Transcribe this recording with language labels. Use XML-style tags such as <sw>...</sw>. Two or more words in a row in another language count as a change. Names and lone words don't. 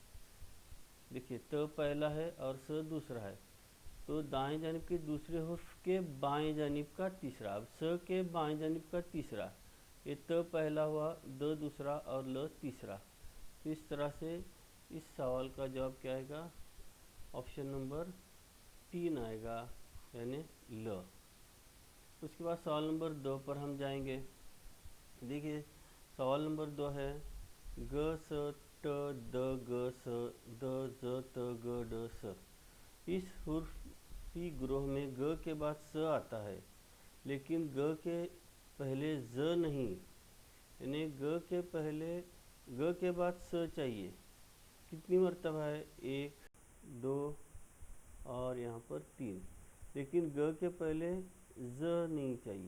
<ur>دیکھیے ت پہلا ہے اور س دوسرا ہے، تو دائیں جانب کے دوسرے حرف کے بائیں جانب کا تیسرا، اب س کے بائیں جانب کا تیسرا، یہ ت پہلا ہوا، د دوسرا اور ل تیسرا۔ تو اس طرح سے اس سوال کا جواب کیا آئے گا؟ آپشن نمبر 3 آئے گا، یعنی ل۔ اس کے بعد سوال نمبر 2 پر ہم جائیں گے۔ دیکھیے سوال نمبر 2 ہے گ س ٹ د گ س د ز ت گ ڈ س۔ اس حرفی گروہ میں گ کے بعد س آتا ہے، لیکن گ کے پہلے ز نہیں، یعنی گ کے بعد س چاہیے۔ کتنی مرتبہ ہے؟ 1، 2 اور یہاں پر 3، لیکن گ کے پہلے ز نہیں چاہیے۔</ur>